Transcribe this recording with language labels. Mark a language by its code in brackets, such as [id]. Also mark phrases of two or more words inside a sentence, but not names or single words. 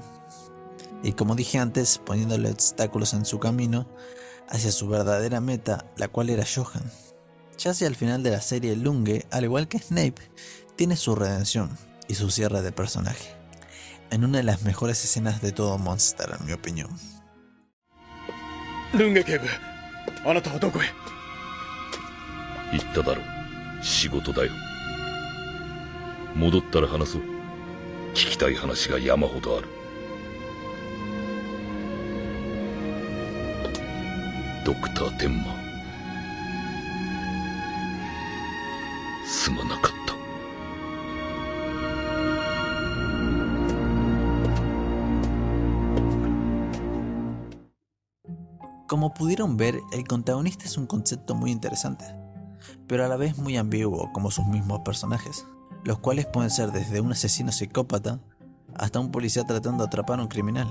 [es] Y como dije antes, poniéndole obstáculos en su camino hacia su verdadera meta, la cual era Johan. Ya hacia el final de la serie, Lunge, al igual que Snape, tiene su redención y su cierre de personaje, en una de las mejores escenas de todo Monster, en mi opinión. [ja] ルンゲ警部、あなたはどこへ？言っただろ、仕事だよ。戻ったら話そう。聞きたい話が山ほどある。ドクター・テンマ、すまなかった。 [es] Como pudieron ver, el protagonista es un concepto muy interesante, pero a la vez muy ambiguo como sus mismos personajes, los cuales pueden ser desde un asesino psicópata hasta un policía tratando de atrapar a un criminal.